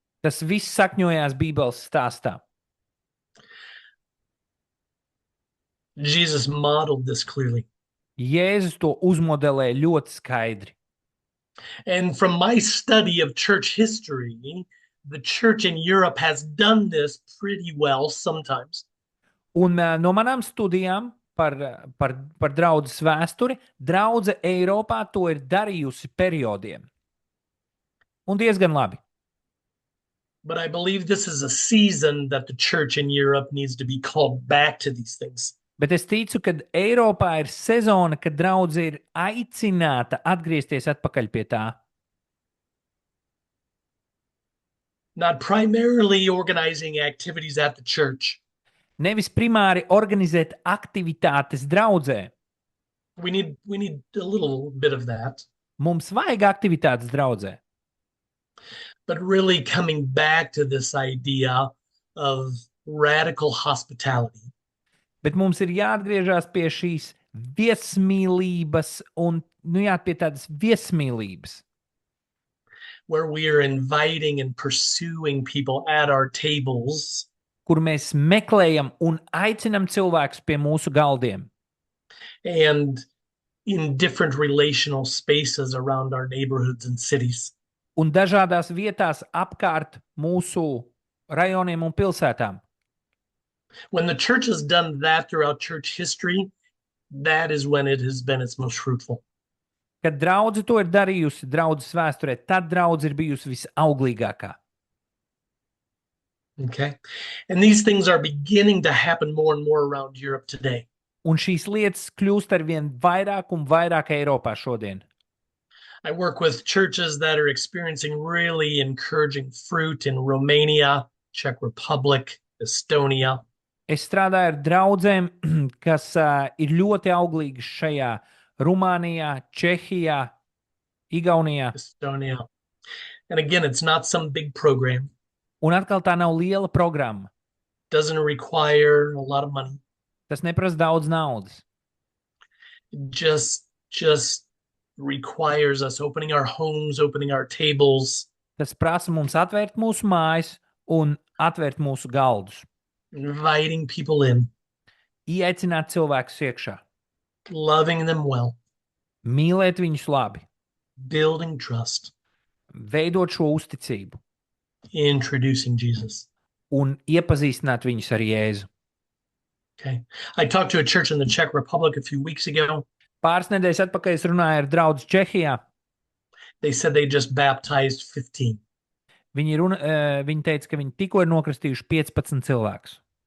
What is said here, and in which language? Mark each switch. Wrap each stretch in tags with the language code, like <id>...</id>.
<lv>Tas viss sakņojās Bībeles stāstā.</lv> <en>Jesus modeled this clearly.</en> <lv>Jēzus to uzmodelē ļoti skaidri.</lv> <en>And from my study of church history, the church in Europe has done this pretty well sometimes.</en> <lv>Un no manām studijām par draudzes vēsturi, draudze Eiropā to ir darījusi periodiem. Un diezgan labi.</lv> <en>But I believe this is a season that the church in Europe needs to be called back to these things.</en> <lv>Bet es ticu, ka Eiropā ir sezona, kad draudze ir aicināta atgriezties atpakaļ pie tā.</lv> <en>Not primarily organizing activities at the church.</en> <lv>Nevis primāri organizēt aktivitātes draudzē.</lv> <en>We need a little bit of that.</en> <lv>Mums vajag aktivitātes draudzē.</lv> <en>But really coming back to this idea of radical hospitality.</en> <lv>Bet mums ir jāatgriežas pie šīs viesmīlības un pie tādas viesmīlības.</lv> <en>Where we are inviting and pursuing people at our tables.</en> <lv>Kur mēs meklējam un aicinam cilvēkus pie mūsu galdiem.</lv> <en>And in different relational spaces around our neighborhoods and cities.</en> <lv>Un dažādās vietās apkārt mūsu rajoniem un pilsētām.</lv> <en>When the church has done that throughout church history, that is when it has been its most fruitful.</en> <lv>Kad draudze to ir darījusi draudzes vēsturē, tad draudze ir bijusi visauglīgākā.</lv> <en>Okay. And these things are beginning to happen more and more around Europe today.</en> <lv>Un šīs lietas kļūst arvien vairāk un vairāk Eiropā šodien.</lv> <en>I work with churches that are experiencing really encouraging fruit in Romania, Czech Republic, Estonia.</en> <lv>Es strādāju ar draudzēm, kas ir ļoti auglīgas šajā Rumānijā, Čehijā, Igaunijā.</lv> <en>Estonia. And again, it's not some big program.</en> <lv>Un atkal tā nav liela programma.</lv> <en>Doesn't require a lot of money.</en> <lv>Tas neprasa daudz naudas.</lv> <en>Just requires us opening our homes, opening our tables,</en> <lv>Tas prasa mums atvērt mūsu mājas un atvērt mūsu galdus,</lv> <en>inviting people in,</en> <lv>ieaicināt cilvēkus iekšā,</lv> <en>loving them well,</en> <lv>mīlēt viņus labi,</lv> <en>building trust,</en> <lv>veidot šo uzticību</lv> <en>introducing Jesus.</en> <lv>un iepazīstināt viņus ar Jēzu.</lv> <en>Okay. I talked to a church in the Czech Republic a few weeks ago.</en> <lv>Pāris nedēļas atpakaļ es runāju ar draugu Čehijā.</lv> <en>They said they just baptized 15.</en> <lv>Viņi teica, ka viņi tikko ir nokristījuši 15 cilvēkus.</lv>